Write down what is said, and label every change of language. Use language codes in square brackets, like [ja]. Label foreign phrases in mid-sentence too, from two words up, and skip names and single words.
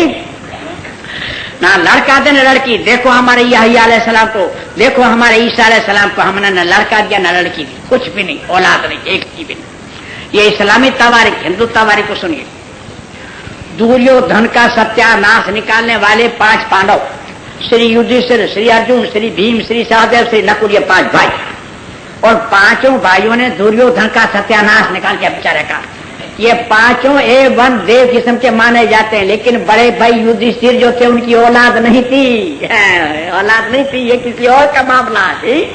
[ur] نہ لڑکا دیں نہ لڑکی. دیکھو ہمارے یحییٰ [ar] علیہ السلام [ur] کو، دیکھو ہمارے عیسیٰ [ar] علیہ السلام [ur] کو ہم نے نہ لڑکا دیا نہ لڑکی دی، کچھ بھی نہیں، اولاد نہیں، ایک کی بھی نہیں. یہ اسلامی تواریخ ہندو تواریخ کو سنیے. دریودھن کا ستیہ ناش نکالنے والے 5 پانڈو، شری یدھشٹھر، شری ارجن، شری بھیم، شری سہدیو، شری نکل، یہ 5 بھائی. اور 5 بھائیوں نے دریودھن کا ستیہ ناش نکال کے بیچارے کا. یہ 5 A1 دیو قسم کے مانے جاتے ہیں، لیکن بڑے بھائی یدھشٹھر جو تھے ان کی اولاد نہیں تھی، اولاد نہیں تھی. یہ کسی اور کا معاملہ ہے.